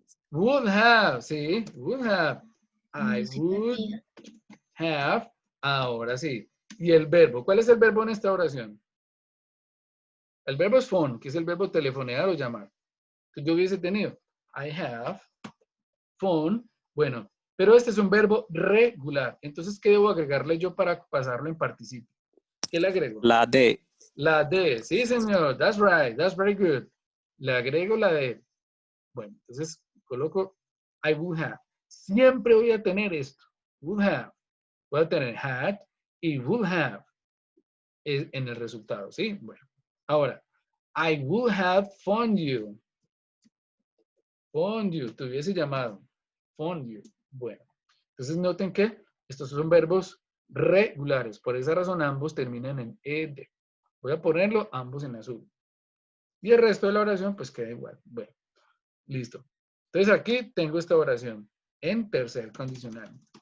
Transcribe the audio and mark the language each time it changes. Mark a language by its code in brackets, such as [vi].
[en] Would have, [es] sí, [en] would have. I would have, [es] ahora sí. Y el verbo, ¿cuál es el verbo en esta oración? El verbo es phone, que es el verbo telefonear o llamar. Que yo hubiese tenido. [en] I have phone. [es] Bueno, pero este es un verbo regular. Entonces, ¿qué debo agregarle yo para pasarlo en participio? ¿Qué le agrego? La de. La de. Sí, señor. [en] That's right. That's very good. [es] Le agrego la de. Bueno, entonces coloco [en] I would have. [es] Siempre voy a tener esto. Would have. Voy a tener had y would have en el resultado, ¿sí? Bueno, ahora, [en] I would have phoned you. Phoned you, [es] te hubiese llamado. Phoned you. Bueno, entonces noten que estos son verbos regulares. Por esa razón ambos terminan en ed. Voy a ponerlo ambos en azul. Y el resto de la oración pues queda igual. Bueno, listo. Entonces aquí tengo esta oración en tercer condicional.